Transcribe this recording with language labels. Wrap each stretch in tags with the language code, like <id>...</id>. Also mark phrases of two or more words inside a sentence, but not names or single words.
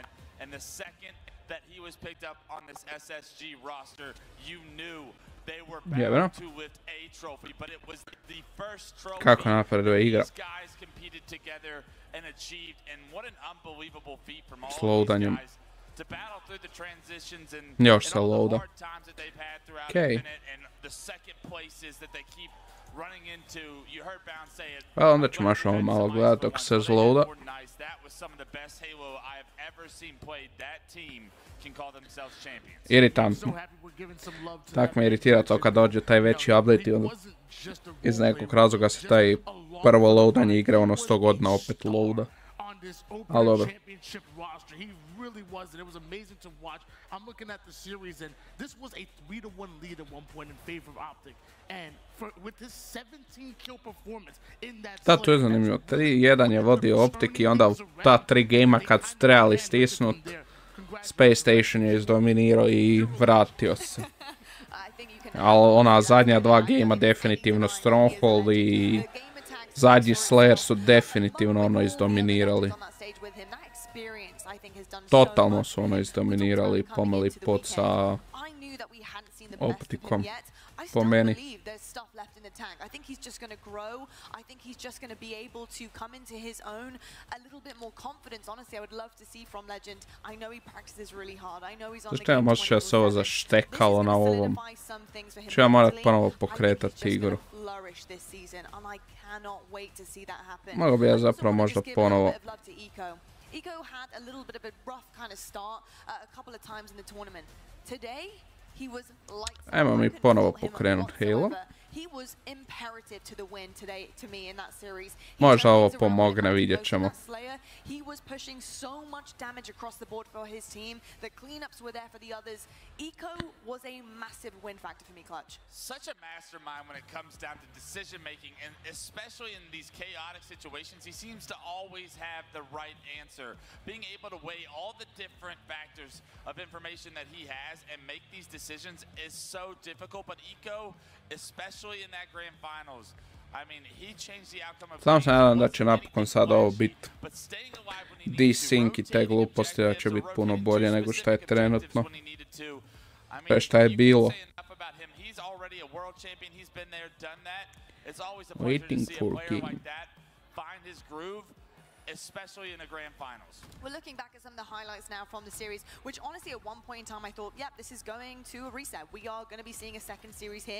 <en>And the second that he was picked up on this SSG roster, you knew they were bound to lift a trophy, but it was the first trophy these guys competed together and achieved. And what an unbelievable feat from all of these guys to battle through the transitions and all the hard times that they've had throughout Infinite, and the second places that they keep running into. You heard Bound say it.</en> <hr>Pa onda ćemo još ovo malo gledati dok se zloada.</hr> <en>That was some of the best Halo I have ever seen played. That team can call themselves champions.</en> <hr>Iritantno. Tak me iritira to kad dođe taj veći update i onda iz nekog razloga se taj prvo loadanje igre ono 100 godina opet loada.</hr> <en>This open championship roster. He really was, and it was amazing to watch. I'm looking at the series, and this was a 3-1 lead at one point in favor of Optic. And with his 17 kill performance in that</en> <hr>da, to je zanimljivo. 3-1 je vodio Optik i onda ta 3 gejma kad su trebali stisnut, Space Station je izdominirao i vratio se. Ali ona zadnja 2 gejma definitivno Stronghold i zadnji Slayer su definitivno ono izdominirali. Totalno su ono izdominirali, pomeli pod sa Optikom. Po meni.</hr> <en>I think he's just going to grow. I think he's just going to be able to come into his own, a little bit more confidence. Honestly, I would love to see from Legend. I know he practices really hard. I know he's on the game.</en> <hr>Zašto ja se ovo zaštekalo na ovom? Ću ja morat ponovo pokretati igru. Mogu bi ja zapravo možda ponovo.</hr> <en>Eco had a little bit of a rough kind of start a couple of times in the tournament. Today, he was lights.</en> <hr>Ajmo mi ponovo pokrenut Halo.</hr> <en>He was imperative to the win today to me in that series.</en> <hr>Možda ovo pomogne, vidjet ćemo.</hr> <en>He was pushing so much damage across the board for his team. The cleanups were there for the others. Eco was a massive win factor for me, Clutch. Such a mastermind when it comes down to decision making, and especially in these chaotic situations, he seems to always have the right answer. Being able to weigh all the different factors of information that he has and make these decisions is so difficult, but Eco, especially in that grand finals, I mean, he changed the outcome of.</en> <hr>Sam se nadam da će napokon sad ovo biti desync i te gluposti, da će biti puno bolje nego što je trenutno. Pa šta je bilo.</hr> <en>Waiting for game. Especially in the grand finals. We're looking back at some of the highlights now from the series, which honestly at one point in time I thought, yep, this is going to a reset. We are going to be seeing a second series here.</en>